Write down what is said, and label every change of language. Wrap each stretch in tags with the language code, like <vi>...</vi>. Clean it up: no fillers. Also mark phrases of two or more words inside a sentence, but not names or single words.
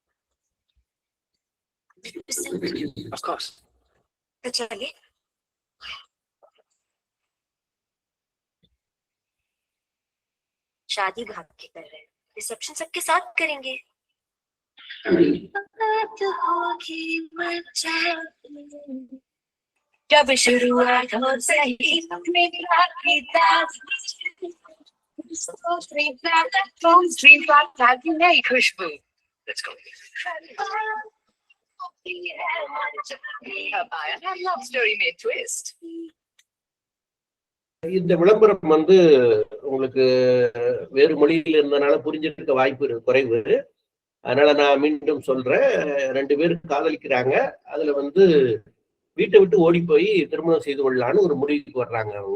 <en>Of course.</en> <hi>तो चलिए। शादी भाग के कर रहे हैं, रिसेप्शन सबके साथ करेंगे। जब शुरुआत हो सही अपने प्यार की नई खुशबू।</hi> <en>Let's go.</en> <hi>अब आया है</hi> <en>love story</en> <hi>में ट्विस्ट।</hi> <ta>இந்த விளம்பரம் வந்து உங்களுக்கு வேறு மொழியில் இருந்தனால புரிஞ்சிருக்க வாய்ப்பு குறைவு. அதனால நான் மீண்டும் சொல்றேன். 2 பேர் காதலிக்கிறாங்க. அதுல வந்து வீட்டை விட்டு ஓடி போய் திருமணம் செய்து கொள்ளலான்னு ஒரு முடிவுக்கு வர்றாங்க அவங்க.</ta>